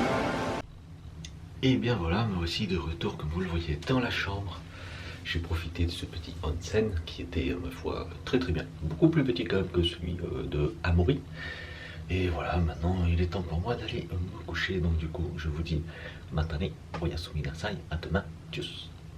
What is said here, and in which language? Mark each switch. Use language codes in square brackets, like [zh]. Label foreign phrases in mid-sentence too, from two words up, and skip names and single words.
[fr] Et bien voilà, moi aussi de retour comme vous le voyez dans la chambre. J'ai profité de ce petit onsen qui était, ma foi, très très bien. Beaucoup plus petit quand même que celui de Amori. Et voilà, maintenant il est temps pour moi d'aller me coucher. Donc du coup, je vous dis [ja] またね、おやすみなさい, [fr] à demain, tchuss.